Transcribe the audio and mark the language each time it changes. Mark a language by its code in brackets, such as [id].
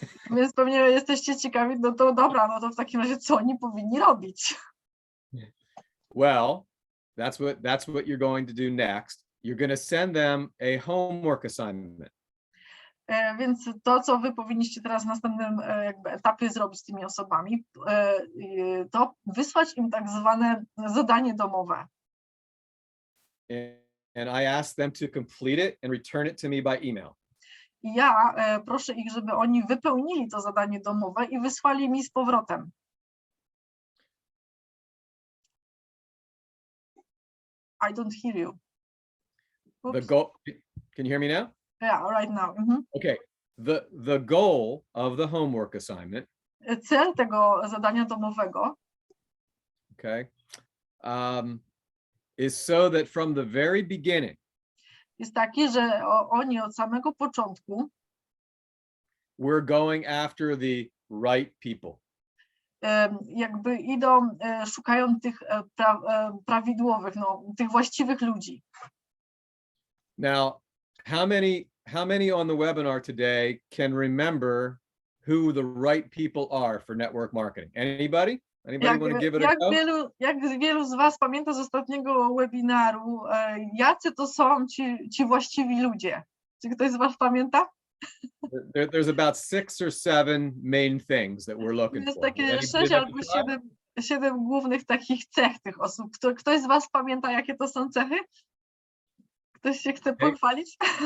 [pl] Więc pewnie jesteście ciekawi, no to dobra, no to w takim razie co oni powinni robić? [en] Well, that's what you're going to do next. You're going to send them a homework assignment. [pl] Więc to, co wy powinniście teraz w następnym jakby etapie zrobić z tymi osobami, to wysłać im tak zwane zadanie domowe. [en] And I asked them to complete it and return it to me by email. [pl] I ja proszę ich, żeby oni wypełnili to zadanie domowe i wysłali mi z powrotem. [en] I don't hear you. The goal, can you hear me now? Yeah, right now. Okay. The goal of the homework assignment. [pl] Cel tego zadania domowego. [en] Okay. Is so that from the very beginning. [pl] Jest taki, że oni od samego początku. [en] We're going after the right people. [pl] Jakby idą, szukają tych prawidłowych, no, tych właściwych ludzi. [en] Now, how many on the webinar today can remember who the right people are for network marketing? Anybody? Anybody want to give it a go? [pl] Jak wielu z was pamięta z ostatniego webinaru, jacy to są ci właściwi ludzie? Czy ktoś z was pamięta? [en] There's about 6 or 7 main things that we're looking for. [pl] Jest takie 6 albo 7 głównych takich cech tych osób. Ktoś z was pamięta, jakie to są cechy? Ktoś się chce pochwalić?